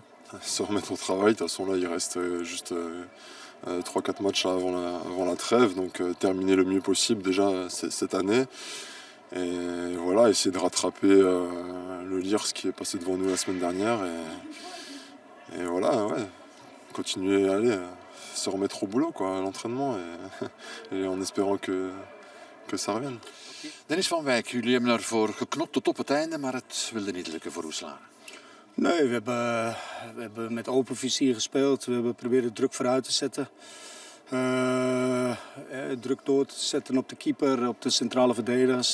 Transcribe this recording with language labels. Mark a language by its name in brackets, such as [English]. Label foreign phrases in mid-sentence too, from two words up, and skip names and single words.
[French] Se remettre au travail, de toute façon là il reste juste 3-4 matchs avant la trêve, donc terminer le mieux possible déjà cette année. Et voilà, essayer de rattraper le Lierse qui est passé devant nous la semaine dernière. Et voilà, ouais, continuer à se remettre au boulot, quoi, à l'entraînement, et en espérant que ça revienne. [Dutch] Dennis van Wijk, jullie hebben ervoor geknopt tot op het einde, maar het wilde niet lukken voor Roeselare. Nee, we hebben met open vizier gespeeld. We hebben proberen druk vooruit te zetten. Druk door te zetten op de keeper, op de centrale verdedigers.